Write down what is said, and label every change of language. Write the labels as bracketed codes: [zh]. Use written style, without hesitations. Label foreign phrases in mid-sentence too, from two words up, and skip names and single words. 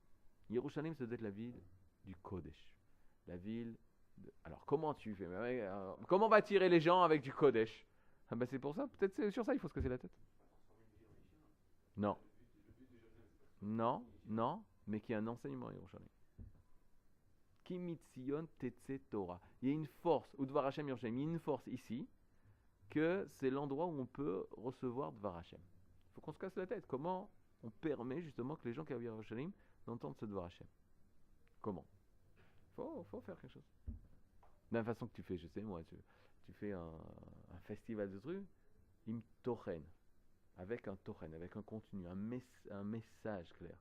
[fr] Yerushalayim, ça doit être la ville du Kodesh. La ville. Alors, comment tu fais? Comment on va attirer les gens avec du Kodesh? Ah bah c'est pour ça, peut-être c'est sur ça il faut se casser la tête. Non, non, mais qu'il y a un enseignement à Yerushalayim. [he] כי מציון תצא תורה. [fr] Il y a une force, [he] ודבר השם ירושלים, [fr] il y a une force ici, que c'est l'endroit où on peut recevoir [he] דבר השם. [fr] Il faut qu'on se casse la tête. Comment on permet justement que les gens qui habitent à Yerushalayim n'entendent ce [he] דבר השם? [fr] Comment? Faut faire quelque chose. De la même façon que tu fais, je sais moi, tu fais un festival de trucs, [he] עם תוכן, [fr] avec un tochen, avec un contenu, un message clair.